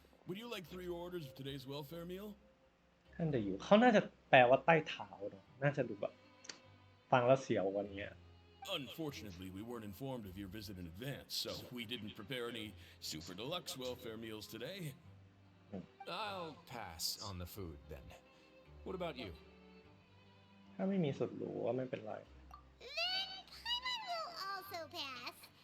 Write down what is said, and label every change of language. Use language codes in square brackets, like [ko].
[en] Would you like 3 orders of today's welfare meal? [th] ท่านจะอยู่เขาน่าจะแปลว่าใต้เท้าเนาะน่าจะดูแบบฟังแล้วเสียวกว่านี้ [en] Unfortunately, we weren't informed of your visit in advance, so we didn't prepare any super deluxe welfare meals today. I'll pass on the food then. What about you? [th] ถ้าไม่มีสุดหรูก็ไม่เป็นไร [en] Then Paimon will also pass.